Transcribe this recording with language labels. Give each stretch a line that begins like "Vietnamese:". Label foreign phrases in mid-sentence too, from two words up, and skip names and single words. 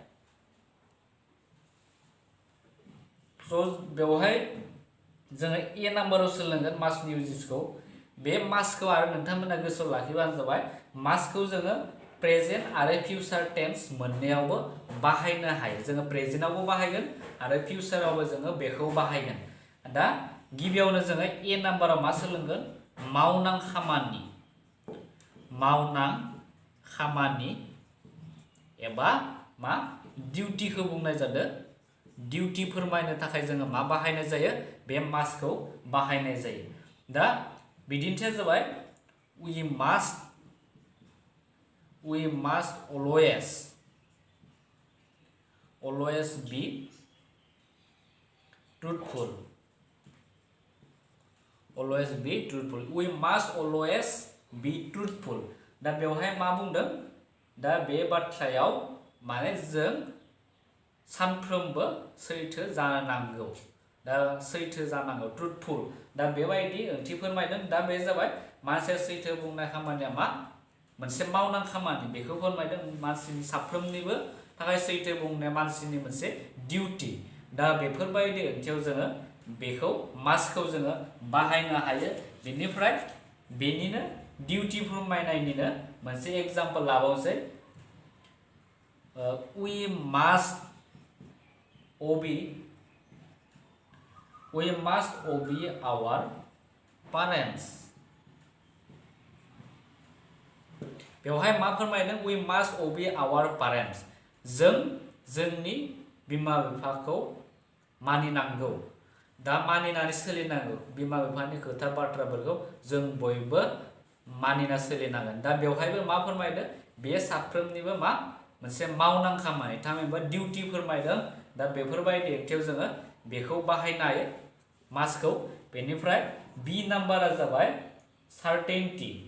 Bodo: बेवहाय जोङो ए नाम्बाराव सोलोंगोन मास्टनि इउजेसखौ बे मास्टखौ आरो नोंथांमोना गोसोआव लाखिबानो जाबाय मास्टखौ जोङो प्रेजेन्ट आरो
English: future tense
Bodo: मोननैयावबो बाहायनो हायो जोङो प्रेजेन्टआवबो बाहायगोन आरो फिउचारावबो जोङो बेखौ बाहायगोन दा गिबियावनो जोङो ए नाम्बाराव मा सोलोंगोन मावनां खामानि एबा मा डिउटिखौ बुंनाय जादों डिउटि फोरमायनो थाखाय जोङो मा बाहायनाय जायो बे मास्टखौ बाहायनाय जायो दा बिदिन्थिया जाबाय
English: we must always be truthful we must always be truthful
Bodo: दा बेवहाय मा बुंदों दा बे बाथ्रायाव माने जों सानफ्रोमबो सैथो जानांगौ दा सैथो जानांगौ ट्रुथफुल दा बेबायदि ओंथि फोरमायदों दा बे जाबाय मानसिया सैथो बुंनाय खामानिया मा मोनसे मावनां खामानि बेखौ फोरमायदों मानसिनि साफ्रोमनिबो थाखाय सैथो बुंनाया मानसिनि मोनसे डिउटि दा बेफोरबायदि ओंथियाव जोङो बेखौ मास्टखौ जोङो बाहायनो हायो बेनिफ्राय बेनिनो डिउटि फोरमायनायनिनो मोनसे एग्जांपल लाबावसै
English: we must obey our parents
Bodo: बेवहाय मा फोरमायदों
English: we must obey our parents
Bodo: जों जोंनि बिमा बिफाखौ मानिनांगौ दा मानिनानै सोलिनांगौ बिमा बिफानि खोथा बाथ्राफोरखौ जों बयबो मानिना सोलिनांगोन दा बेवहायबो मा फोरमायदों बे साफ्रोमनिबो मा मोनसे मावनां खामानि थामहिनबा डिउटि फोरमायदों दा बेफोरबायदि ओंथियाव जोङो बेखौ बाहायनो हायो मास्टखौ बेनिफ्राय बी नाम्बारा जाबाय सार्टेनटि